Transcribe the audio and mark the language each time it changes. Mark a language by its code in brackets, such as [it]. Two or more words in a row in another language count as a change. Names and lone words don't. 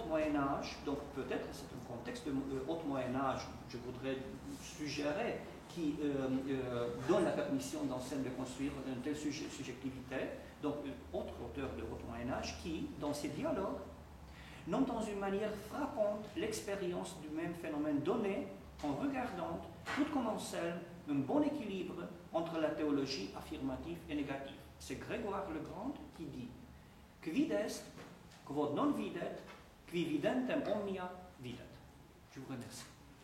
[fr] Moyen-Âge, donc peut-être c'est un contexte de Haut Moyen-Âge, je voudrais suggérer, qui donne la permission d'Ancel de construire une telle subjectivité, donc un autre auteur de Haut Moyen-Âge qui, dans ses dialogues, nomme dans une manière frappante l'expérience du même phénomène donné en regardant, tout comme Ancel, un bon équilibre entre la théologie affirmative et négative. C'est Grégoire le Grand qui dit [la] « Quid est, quod non videt, qui videntem omnia videt ». [fr] Je vous remercie.